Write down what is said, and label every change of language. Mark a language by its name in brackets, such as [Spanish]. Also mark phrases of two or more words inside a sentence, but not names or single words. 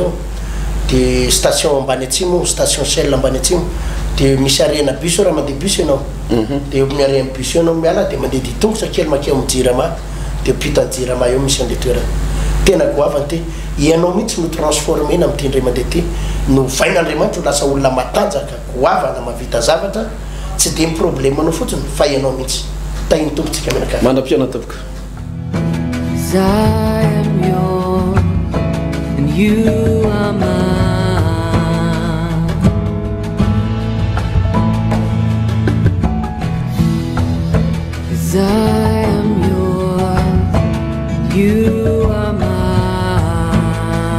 [Malagasy] eo dia station ambany atsimo station sel ambany atsimo dia misy arena bus raha mandeha bus ianao dia eo amin'ny arena bus ianao miala dia mandeha ditongotra kely makeo amin'ny jirama dia pitany jirama eo misy an'le toerana tena goavany ty ianao mihitsy no transformena amin'ity ndray mandeha ty no vain'andriamanitra ho lasa olona matanjaka goavana mavita zavatra tsy dia problemanao fotsiny fa ianao mihitsy tahiny tompontsika menaka mandra-piana topoka [English] I am yours and you are mine. 'Cause I am yours, you are mine.